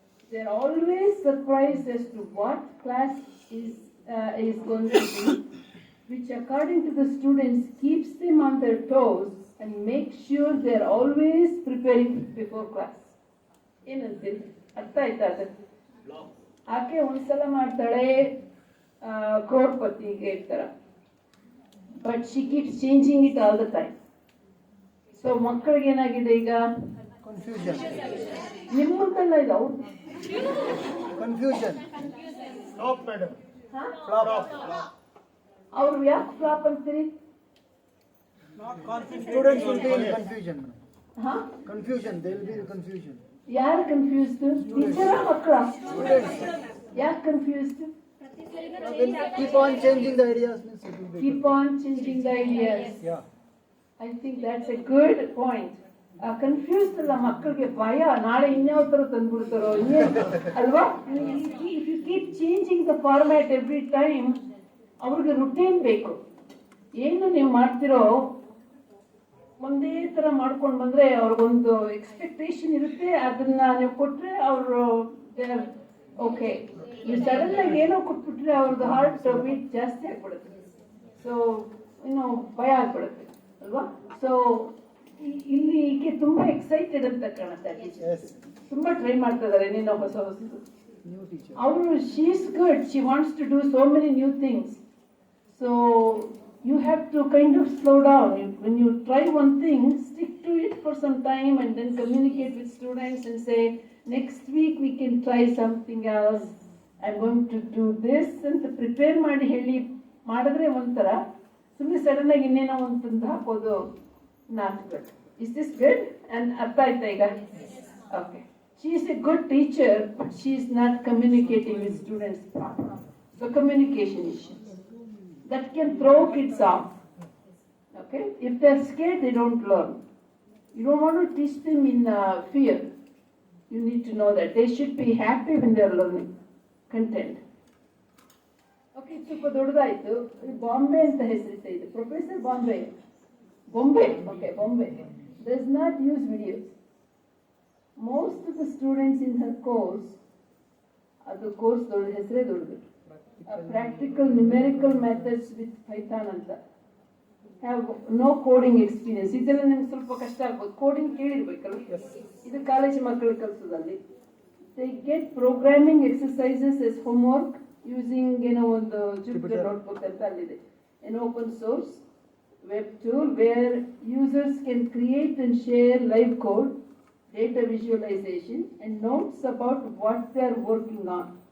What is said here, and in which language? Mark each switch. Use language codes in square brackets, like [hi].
[en] They are always surprised as to what class is going to be, which according to the students keeps them on their toes and make sure they are always preparing before class. [kn] ಏನಂತೀರಿ? ಅರ್ಥ ಆಯ್ತಾ? ಅದು ಆಕೆ ಒಂದ್ಸಲ ಮಾಡ್ತಾಳೆ ಕ್ರೋರ್ಪತಿಗೆ ಇರ್ತಾರ, [en] But she keeps changing it all the time. [kn] So ಮಕ್ಕಳಿಗೆ ಏನಾಗಿದೆ ಈಗ? [en] Confusion. [kn] ನಿಮ್ಮ ಮುಂದೆಲ್ಲ ಇಲ್ಲ, ಅವ್ರು [en] Confusion. Flop, madam. Flop. [kn] ಅವ್ರು ಯಾಕೆ ಫ್ಲಾಪ್ ಅಂತೀರಿ? [en] Students will be in confusion. ಹಾ, Confusion. They will be in confusion. [kn] ಯಾರು ಕನ್ಫ್ಯೂಸ್ಡ್? ಟೀಚರಾ ಮಕ್ಕಳ? ಯಾಕೆ confused? [en] When keep on changing the ideas, means it will be. Keep on changing the ideas. Yeah. I think that's a good point. [kn] Confused ಅಲ್ಲ ಮಕ್ಕಳಿಗೆ, ಭಯ, ನಾಳೆ ಇನ್ಯಾವ ಥರ ತಂದ್ಬಿಡ್ತಾರೋ ಅಲ್ವಾ? [en] If you keep changing the format every time, [kn] ಅವ್ರಿಗೆ routine ಬೇಕು. ಏನು ನೀವು ಮಾಡ್ತಿರೋ ಒಂದೇ ಥರ ಮಾಡ್ಕೊಂಡು ಬಂದರೆ ಅವ್ರಿಗೊಂದು ಎಕ್ಸ್ಪೆಕ್ಟೇಷನ್ ಇರುತ್ತೆ, ಅದನ್ನ ನೀವು ಕೊಟ್ಟರೆ ಅವರು ಓಕೆ. ನೀವು ಸಡನ್ ಆಗಿ ಏನೋ ಕೊಟ್ಬಿಟ್ರೆ ಅವ್ರದ್ದು ಹಾರ್ಟ್ ಬೀಟ್ ಜಾಸ್ತಿ ಆಗ್ಬಿಡುತ್ತೆ. ಸೊ ಇನ್ನು ಭಯ ಆಗ್ಬಿಡುತ್ತೆ ಅಲ್ವಾ? ಸೊ ಇಲ್ಲಿ ಈಕೆ ತುಂಬಾ ಎಕ್ಸೈಟೆಡ್ ಅಂತ ಕಾಣುತ್ತೆ. [en] Yes. [kn] ತುಂಬಾ ಟ್ರೈ ಮಾಡ್ತಾ ಇದಾರೆ ಏನೇನೋ ಹೊಸ ಹೊಸದು. [en] New teacher. ಅವರು she is good, she wants to do so many new things. So you have to kind of slow down. When you try one thing, stick to it for some time and then communicate with students and say, next week we can try something else. I'm going to do this [kn] ಅಂತ prepare ಮಾಡಿ ಹೇಳಿ ಮಾಡಿದ್ರೆ ಒಂಥರ, ಸುಮ್ಮನೆ sudden ಆಗಿ ಇನ್ನೇನೋ ಅಂತಂದು ಹಾಕೋದು [en] Not good. Is this good? And [kn] ಅರ್ಥ ಆಯ್ತಾ ಈಗ? [en] Okay. She is a good teacher, but she is not communicating with students properly. So communication issues that can throw kids off. Okay, if they're scared, they don't learn. You don't want to teach them in fear. You need to know that they should be happy when they're learning, content. [kn] Okay, ಸ್ವಲ್ಪ ದೊಡ್ಡದಾಯ್ತು. ಬಾಂಬೆ ಅಂತ ಹೆಸರಿತಾ ಇದೆ. Professor Bombay. [en] Okay, Bombay does not use videos. Most of the students in her course, the course [kn] ಹೆಸರೇ ದೊಡ್ಡದು. [en] Practical numerical methods with Python ಅಂತ. Have no coding experience. [kn] ಇದೆಲ್ಲ ನಿಮ್ಗೆ ಸ್ವಲ್ಪ ಕಷ್ಟ ಆಗ್ಬೋದು. ಕೋಡಿಂಗ್ ಕೇಳಿರ್ಬೇಕಲ್ಲ, ಇದು ಕಾಲೇಜ್ ಮಕ್ಕಳು ಕಲಿಸೋದಲ್ಲಿ. [en] They get programming exercises as homework using ಒಂದು Jupyter notebook [kn] ಅಂತ ಅಲ್ಲಿದೆ. [en] An open source web tool where users can create and share live code, data visualization and notes about what they are working on.